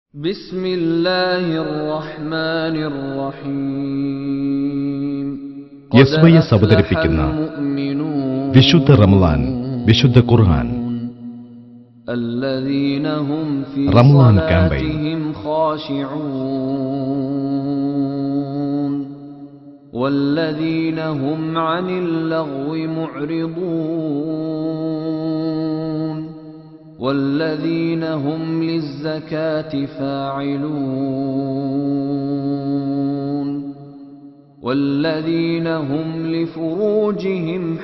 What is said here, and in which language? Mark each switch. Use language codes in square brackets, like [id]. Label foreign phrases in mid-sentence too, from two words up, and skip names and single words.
[ml] യസ്മയസ് അവതരിപ്പിക്കുന്ന വിശുദ്ധ റമളാൻ, വിശുദ്ധ ഖുർആൻ, റമളാൻ ക്യാമ്പയിൻ. [ar] والذين هم عن اللغو معرضون والذين هم للزكاة فاعلون والذين هم لفروجهم